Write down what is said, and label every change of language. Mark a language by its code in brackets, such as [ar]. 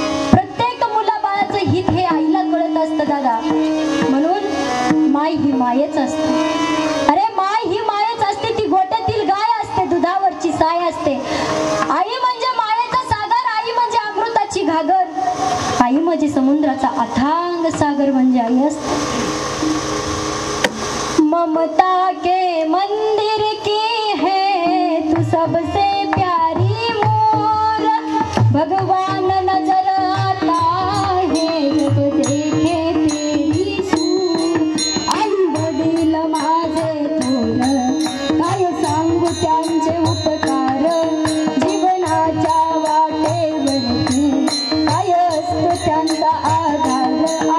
[mr] प्रत्येक मुलाबाळाचं हित हे आईला कळत असतं दादा, म्हणून माय ही मायच असते. अरे माय ही मायच असते, ती गोट्यातील गाय असते, दुधावरची साय असते. आई म्हणजे मायेचा सागर, आई म्हणजे अमृताची घागर, आई म्हणजे समुद्राचा अथांग सागर म्हणजे आई असते. [hi] ममता के मंदिर की है तू सबसे प्यारी मोर, भगवान नजर आता है जब देखे तेरी सूर. [mr] आई वडील माझे थोर, काय सांगू त्यांचे उपकार, जीवनाच्या वाटेवरती काय असतो त्यांचा आधार.